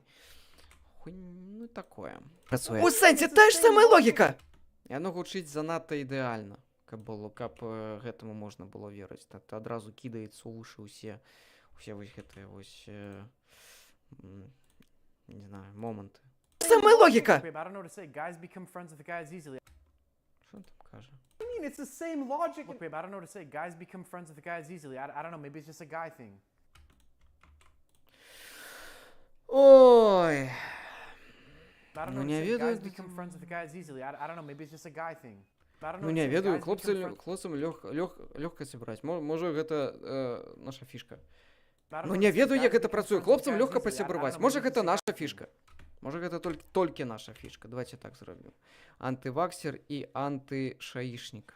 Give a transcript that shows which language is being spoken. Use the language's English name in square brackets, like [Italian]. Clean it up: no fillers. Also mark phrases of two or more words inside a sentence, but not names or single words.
[Belarusian] Ну, такое. Працуе. У сэнсе тая ж самая логіка! Яно гучыць занадта ідэальна, каб гэтаму можна было верыць. Так адразу кідаецца ў вушы ўсе вось гэтыя вось, не знаю, моманты. Самая логіка! [Ukrainian] Що він там каже? [English] It's the same logic. Look, babe, I don't know what to say. Guys become friends with guys easily. I don't know. Maybe it's just a guy thing. [Belarusian] Ой. Ну, не ведаю. Guys become friends with guys easily. I don't know. Maybe it's just a guy thing. Ну, не ведаю. Хлопцам лёгка сябраць. Можа, гэта наша фішка. Ну, не ведаю, як гэта працуе. Хлопцам лёгка пасябраваць. Можа, гэта наша фішка. Можа, гэта толькі наша фішка. [Ukrainian] Давайте так зробім. [Belarusian] Антываксер і антышаішнік.